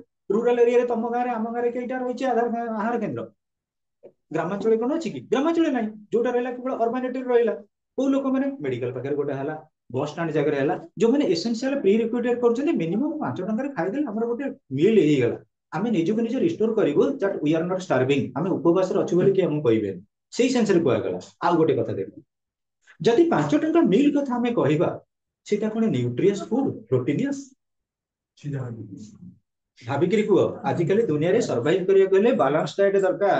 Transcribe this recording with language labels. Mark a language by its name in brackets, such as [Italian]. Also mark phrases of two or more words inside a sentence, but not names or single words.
[English] rural areaରେ [Odia] ତମ ଗାଁରେ ଆମ ଗାଁରେ କେଇଟା ରହିଛି ଆହାର କେନ୍ଦ୍ର? ଗ୍ରାମାଞ୍ଚଳରେ କଣ ଅଛି କି? ଗ୍ରାମାଞ୍ଚଳରେ ନାହିଁ। ଯୋଉଟା ରହିଲା କେବଳ [English] urban areaରେ [Odia] ରହିଲା। କୋଉ ଲୋକମାନେ? ମେଡିକାଲ ପାଖରେ ଗୋଟେ ହେଲା, [English] bus stand [Odia] ଜାଗାରେ ହେଲା, ଯୋଉମାନେ [English] essential pre requirate [Odia] କରୁଛନ୍ତି, ମିନିମମ 5 ଟଙ୍କାରେ ଖାଇଦେଲେ ଆମର ଗୋଟେ ମିଲ୍ ହେଇଗଲା। ଆମେ ନିଜକୁ ନିଜେ ରିଷ୍ଟୋର କରିବୁ [English] that we are not starving, [Odia] ଆମେ ଉପବାସରେ ଅଛୁ ବୋଲି କିଏ ଆମକୁ କହିବେନି। ସେଇ ସେନ୍ସରେ କୁହାଗଲା। ଆଉ ଗୋଟେ କଥା ଦେଖ, ଯଦି 5 ଟଙ୍କା ମିଲ୍ କଥା ଆମେ କହିବା, ସେଇଟା କଣ [English] nutritious food, proteinious? [Odia] ସିଧା ଭାବିକିରି କୁହ, ଆଜିକାଲି ଦୁନିଆରେ ସର୍ଭାଇଭ କରିବାକୁ ହେଲେ [English] balance diet [Odia] ଦରକାର।